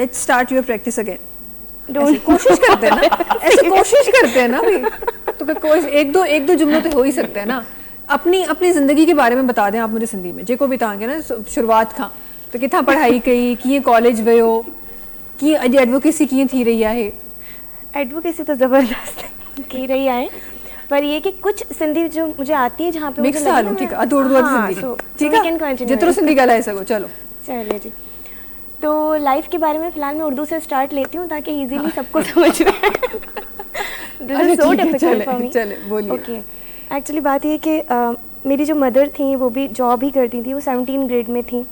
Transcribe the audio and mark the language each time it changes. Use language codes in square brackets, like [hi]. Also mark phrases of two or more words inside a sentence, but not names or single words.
[en] Let's start your practice again. [ur] کوشش کرتے ہیں نا، ایسے کوشش کرتے ہیں نا بھائی، تو کوئی ایک دو جملوں تو ہو ہی سکتے ہیں نا. اپنی زندگی کے بارے میں بتا دیں آپ مجھے سندھی میں, [sd] जेको भी तव्हांखे ना शुरुआत खां, तो किथां पढ़ाई कई, कीअं कॉलेज वियो, कीअं अॼु एडवोकेसी कीअं थी रही आहे? [ur] ایڈووکیسی تو زبردست کی رہی ہے، پر یہ کہ کچھ سندھی جو مجھے آتی ہے جہاں پے [sd] मिक्स हालूं, [ur] ٹھیک ہے, [sd] अधूर सिंधी, [ur] ٹھیک ہے, [sd] जितरो सिंधी ॻाल्हाए सको। चलो [ur] چلیے جی. تو لائف کے بارے میں فی الحال میں اردو سے اسٹارٹ لیتی ہوں تاکہ ایزیلی سب کو سمجھ میں آئے. [en] So difficult for me. [ur] چلے بولیے. [en] Okay, actually [ur] بات یہ کہ میری جو مدر تھی وہ بھی جاب ہی کرتی تھی، وہ 17 گریڈ میں تھی.